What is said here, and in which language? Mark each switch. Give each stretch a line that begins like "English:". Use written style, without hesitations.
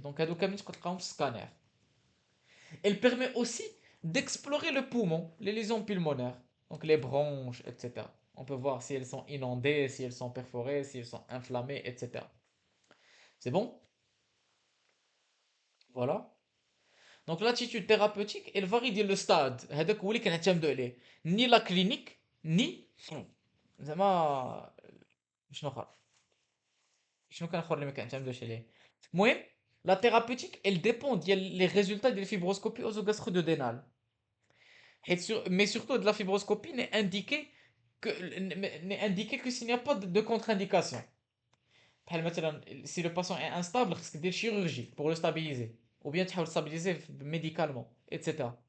French: Donc, un scanner. Elle permet aussi d'explorer le poumon, les lésions pulmonaires, donc les bronches, etc. On peut voir si elles sont inondées, si elles sont perforées, si elles sont inflammées, etc. C'est bon? Voilà. Donc l'attitude thérapeutique, elle varie dans le stade.
Arabic: هذاك هو اللي كنعتمدوا عليه.
French: Ni la clinique, ni
Arabic: زعما شنو اخر شنو كان اخر اللي ما كنعتمدوش عليه.
French: المهم la thérapeutique, elle dépend des résultats de la fibroscopie œsogastrodonale. Mais surtout de la fibroscopie n'est indiqué que s'il n'y a pas de contre-indication. Si le patient est instable, c'est des chirurgies pour le stabiliser. Ou bien tu le stabiliser médicalement, etc.